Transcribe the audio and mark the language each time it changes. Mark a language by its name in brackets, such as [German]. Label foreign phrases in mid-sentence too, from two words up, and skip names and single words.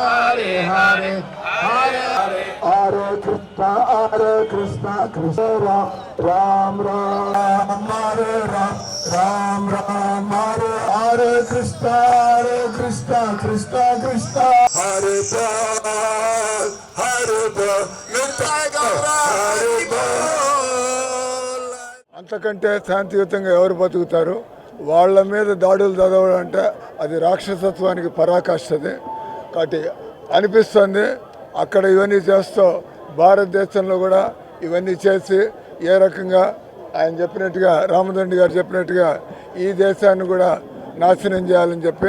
[Sanskrit] हरे हरे हरे हरे हरे कृष्ण कृष्ण राम राम राम हरे राम राम राम हरे कृष्ण कृष्ण कृष्ण हरे [Telugu] అంతకంటే శాంతియుతంగా ఎవరు బతుకుతారు? వాళ్ళ మీద దాడులు చదవడం అంటే అది రాక్షసత్వానికి పరాకాష్ఠది. కాబట్టి అనిపిస్తుంది అక్కడ ఇవన్నీ చేస్తూ భారతదేశంలో కూడా ఇవన్నీ చేసి ఏ రకంగా ఆయన చెప్పినట్టుగా రామదండి గారు చెప్పినట్టుగా ఈ దేశాన్ని కూడా నాశనం చేయాలని చెప్పి.